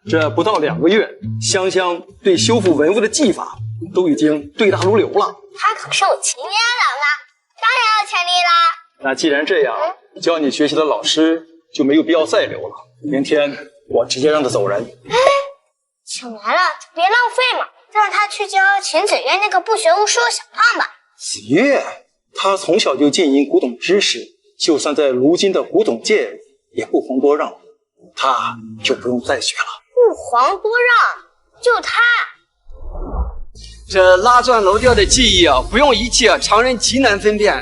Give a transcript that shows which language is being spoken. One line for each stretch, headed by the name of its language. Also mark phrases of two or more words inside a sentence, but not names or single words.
Chinese: 這不到2個月，香香對修復文物的技法都已經對答如流了。她可是我秦爺老媽，當然有潛力啦。那既然這樣，教你學習的老師就沒有必要再留了。明天我直接讓他走人。哎，請來了就別浪費嘛，讓他去教秦子月那個不學無術的小胖吧。子月，他從小就浸淫古董知識，就算在如今的古董界也不遑多讓，他就不用再學了。不遑多讓，就他。這拉鑽樓雕的技藝啊，不用儀器，常人極難分辨。